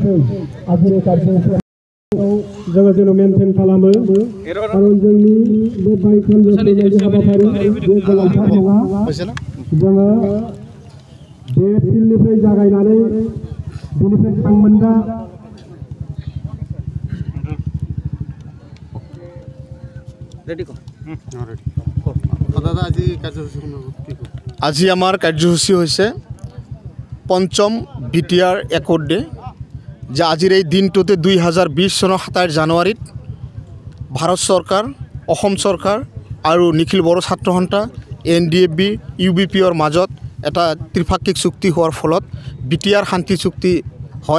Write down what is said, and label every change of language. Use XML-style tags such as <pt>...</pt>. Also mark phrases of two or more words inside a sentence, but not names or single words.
<brx>जोङो जेन' मेनटेन खालामो खारन जोंनि बे बाइक हान्जा हाबाफारि बे गोलावथार नङा। जोङो बे फिल्डनिफ्राय जागायनानै बेनिफ्राय सांमोन्दा</brx> <as>আজি আমাৰ কাৰ্যসূচী হৈছে পঞ্চম বিটিআৰ একৰ্ড ডে। যে আজিৰ এই দিনটোতে 2020 চনৰ 27 জানুৱাৰীত ভাৰত চৰকাৰ, অসম চৰকাৰ আৰু নিখিল বড়ো ছাত্ৰ সন্থা NDFB UBPOৰ মাজত এটা ত্ৰিপাক্ষিক চুক্তি হোৱাৰ ফলত বিটিআৰ শান্তি চুক্তি হয়।</as>